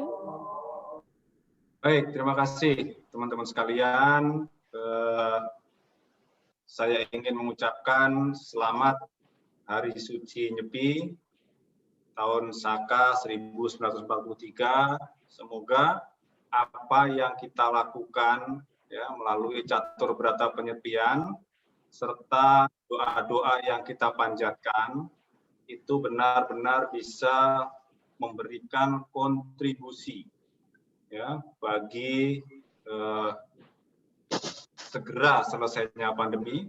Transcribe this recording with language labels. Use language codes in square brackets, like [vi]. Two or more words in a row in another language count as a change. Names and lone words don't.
[id] Baik, terima kasih teman-teman sekalian. Saya ingin mengucapkan selamat Hari Suci Nyepi tahun Saka 1943. Semoga apa yang kita lakukan ya melalui catur berata penyepian serta doa-doa yang kita panjatkan itu benar-benar bisa memberikan kontribusi ya bagi segera selesainya pandemi.